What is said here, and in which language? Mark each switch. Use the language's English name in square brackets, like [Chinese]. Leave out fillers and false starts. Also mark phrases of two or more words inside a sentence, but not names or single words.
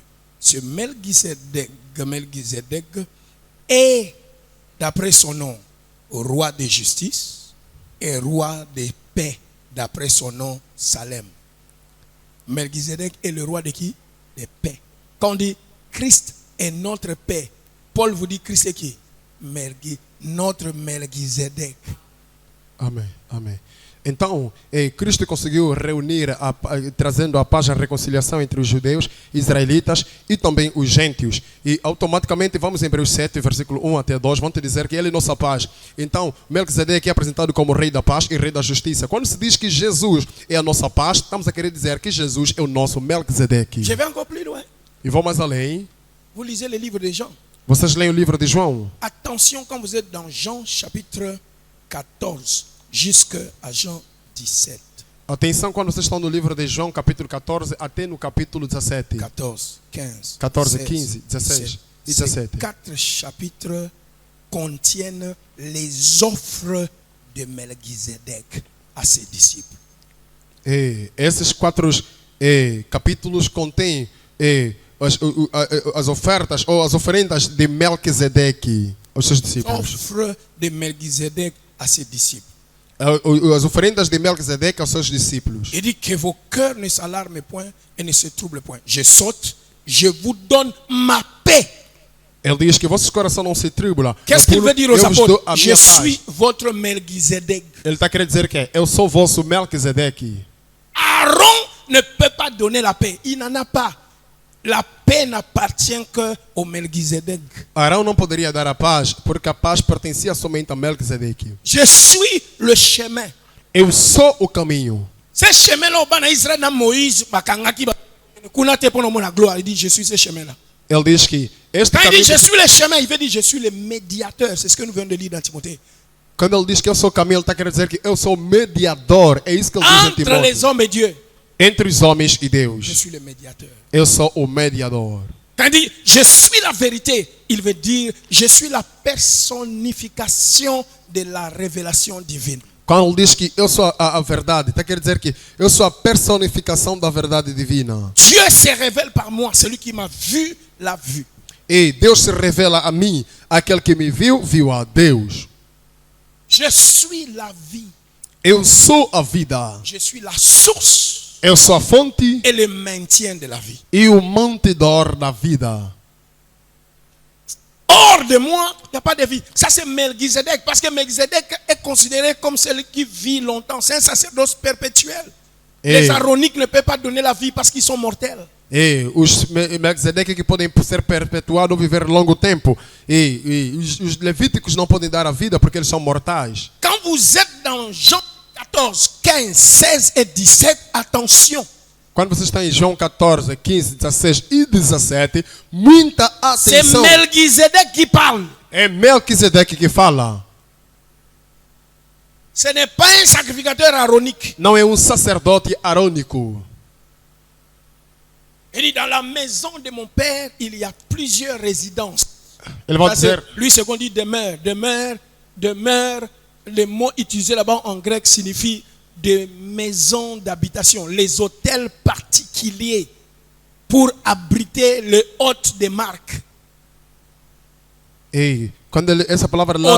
[French] Ce Melchizedek est, d'après son nom, roi de justice et roi de paix, d'après son nom, Salem. Melchizedek est le roi de qui? De paix. Quand on dit Christ est notre paix, Paul vous dit Christ est qui? Notre Melchizedek. [Portuguese] Amém, amém. Então, Cristo conseguiu reunir, trazendo a paz e a reconciliação entre os judeus, israelitas e também os gentios. E automaticamente, vamos em Hebreus 7, versículo 1 até 2, vão te dizer que ele é nossa paz. Então, Melquisedeque é apresentado como rei da paz e rei da justiça. Quando se diz que Jesus é a nossa paz, estamos a querer dizer que Jesus é o nosso Melquisedeque. [French] Je vais encore plus loin. [Portuguese] E vou mais além. [French] Vous lisez le livre de Jean. [Portuguese] Vocês leem o livro de João. [French] Attention quand vous êtes dans Jean chapitre 14 jusqu'à Jean 17. [Portuguese] Atenção quando vocês estão no livro de João, capítulo 14, até no capítulo 17. 14, 15, 14, 15, 16 e 17. [French] Ces 4 chapitres contiennent les offres de Melchizedek à ses discípulos. [Portuguese] Esses 4 capítulos contêm as ofertas ou as oferendas de Melquisedeque aos seus discípulos. [French] Offre de Melchizedek à ses discípulos. [Portuguese] As oferendas de Melquisedeque aos seus discípulos. [French] Il dit que vos cœurs ne s'alarment point et ne se troublent point. Je saute, je vous donne ma paix. [Portuguese] Ele diz que vossos corações não se tribulam. [French] Qu'est-ce qu'il veut dire aux apôtres? Je suis votre Melchizedek. [Portuguese] Ele está querendo dizer que eu sou vosso Melquisedeque. [French] Aaron ne peut pas donner la paix. Il n'en a pas. La paix n'appartient qu'au Melchizedek. [Portuguese] Arão não poderia dar a paz, porque a paz pertencia somente a Melquisedeque. [French] Je suis le chemin. [Portuguese] Eu sou o caminho. [French] Ce chemin-là, au Israël, dans Moïse, il dit je suis ce chemin-là. [Portuguese] Ele diz que este [French] quand [Portuguese] caminho, [French] il dit je suis le chemin, il veut dire je suis le médiateur. C'est ce que nous venons de lire dans Timothée. [Portuguese] Quando ele diz que eu sou o caminho, ele está querendo dizer que eu sou o mediador. É isso que ele diz em [French] Entre [Portuguese] Timóteo. [French] les hommes et Dieu. [Portuguese] Entre os homens e [French] Je [Portuguese] Deus. [French] suis le médiateur. [Portuguese] Eu sou o mediador. [French] Quand il dit je suis la vérité, il veut dire je suis la personnification de la révélation divine. [Portuguese] Quando ele diz que eu sou a verdade, está querendo dizer que eu sou a personificação da verdade divina. [French] Dieu se révèle par moi, celui qui m'a vu l'a vu. [Portuguese] E Deus se revela a mim, aquele que me viu, viu a Deus. [French] Je suis la vie. [Portuguese] Eu sou a vida. [French] Je suis la source. [Portuguese] Eu sou a fonte [French] Et le maintien de la vie. [Portuguese] e o mantidor da vida. [French] Hors de moi, il n'y a pas de vie. Ça c'est Melchizedek, parce que Melchizedek est considéré comme celui qui vit longtemps. C'est un sacerdoce perpétuel. Les Aaroniques ne peuvent pas donner la vie parce qu'ils sont mortels. [Portuguese] Os Melquisedeque que podem ser perpetuados ou viver longo tempo. Os levíticos não podem dar a vida porque eles são mortais. [French] Quand vous êtes dans Jean 14, 15, 16 et 17, attention. [Portuguese] Quando você está em João 14, 15, 16 e 17, muita [French] C'est [Portuguese] atenção. [French] Melchizedek qui parle. [Portuguese] É Melquisedeque que fala. [French] Ce n'est pas un sacrificateur aaronique. [Portuguese] Não é um sacerdote arônico. [French] Il dit dans la maison de mon père, il y a plusieurs résidences. [Portuguese] Ele vai dizer, [French] Lui, ce qu'on dit demeure, demeure, demeure. Le mot utilisé là-bas en grec signifie des maisons d'habitation, les hôtels particuliers pour abriter le hôte de marque. [Portuguese] quando essa palavra lá,